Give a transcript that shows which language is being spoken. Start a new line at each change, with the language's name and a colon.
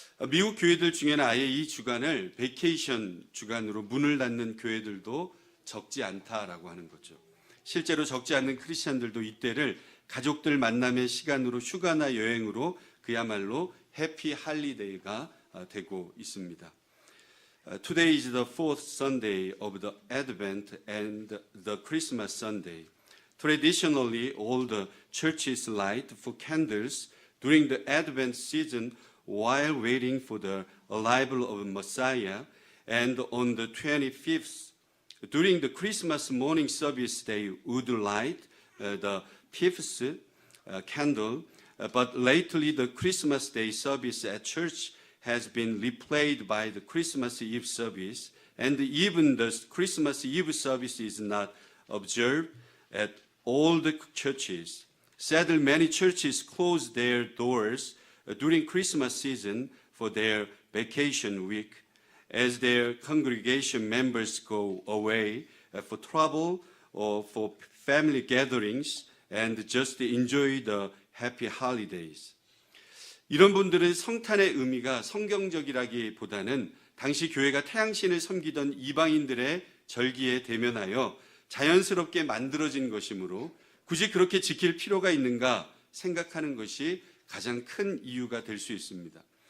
Korean: 미국 교회들 중에는 아예 이 주간을 베이케이션 주간으로 문을 닫는 교회들도 적지 않다라고 하는 거죠. 실제로 적지 않는 크리스찬들도 이때를 가족들 만남의 시간으로 휴가나 여행으로 그야말로 해피 할리데이가 되고 있습니다.
English: Today is the fourth Sunday of the Advent and the Christmas Sunday. Traditionally, all the churches light for candles during the Advent season while waiting for the arrival of Messiah, and on the 25th, during the Christmas morning service, they would light the 5th candle, but lately the Christmas Day service at church has been replaced by the Christmas Eve service, and even the Christmas Eve service is not observed at all the churches. Sadly, many churches close their doors during Christmas season for their vacation week as their congregation members go away for travel or for family gatherings and just enjoy the happy holidays.
Korean: 이런 분들은 성탄의 의미가 성경적이라기보다는 당시 교회가 태양신을 섬기던 이방인들의 절기에 대면하여 자연스럽게 만들어진 것이므로 굳이 그렇게 지킬 필요가 있는가 생각하는 것이 가장 큰 이유가 될 수 있습니다.